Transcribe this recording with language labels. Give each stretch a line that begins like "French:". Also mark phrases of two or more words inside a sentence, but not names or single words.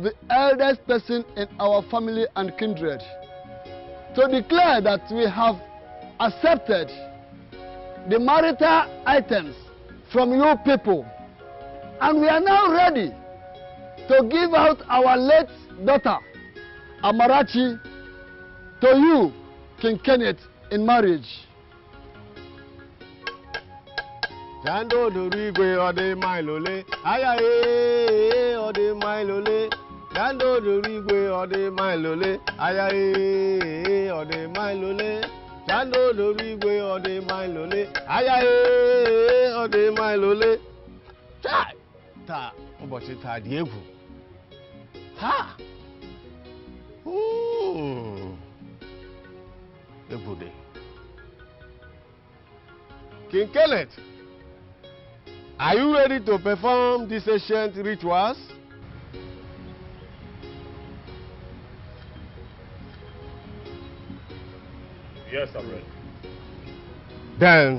English: the eldest person in our family and kindred to declare that we have accepted the marital items from you people, and we are now ready to give out our late daughter Amarachi to you, King Kenneth, in marriage. Jando Durigwe ode mailole, ayaye ode mailole. Jando Durigwe ode mailole, ayaye ode mailole. Jando Durigwe ode mailole, ayaye ode mailole.
Igbo: Ta, ụbọchị taa dị egwu. Ha! Egwu dị.
English: King Kenneth, are you ready to perform these ancient rituals? Yes, I'm ready. Then,